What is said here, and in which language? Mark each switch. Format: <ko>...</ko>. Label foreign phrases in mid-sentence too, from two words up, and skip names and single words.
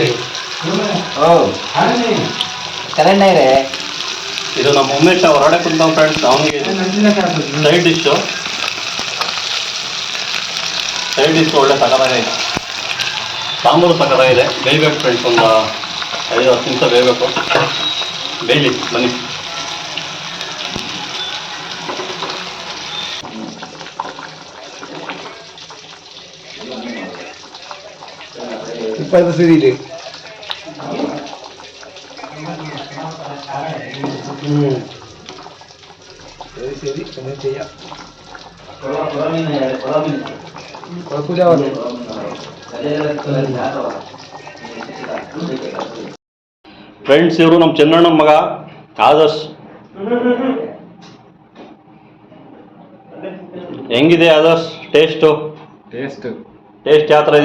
<kn>ಇದು ನಮ್ಮ ಉಮೇಶ್ ಹೊರಗಡೆ ಕುಂತ ಫ್ರೆಂಡ್ಸ್. ಅವನಿಗೆ</kn> <en>side dish</en> <kn>ಒಳ್ಳೆ ಸಕಲಾಗಿದೆ. ಸಾಂಬಾರು ಸಕಲಾಗಿದೆ. ಬೇಯಬೇಕು ಫ್ರೆಂಡ್ಸ್. ಒಂದು 5-10 ನಿಮಿಷ ಬೇಯಬೇಕು. ಬೇಯಲಿ ಬನ್ನಿ.</kn> <ml>ഇപ്പോഴത്തെ സ്ഥിതിയിൽ ശരി അങ്ങനെ ചെയ്യാം. കുഴപ്പമില്ല.</ml> <kn>ಫ್ರೆಂಡ್ಸ್, ಇವರು ನಮ್ಮ ಚೆನ್ನಣ್ಣ ಮಗ ಆದರ್ಶ್. ಹೆಂಗಿದೆ ಆದರ್ಶ್ ಟೇಸ್ಟ್ ಯಾವ ಥರ ಇದೆ?</kn>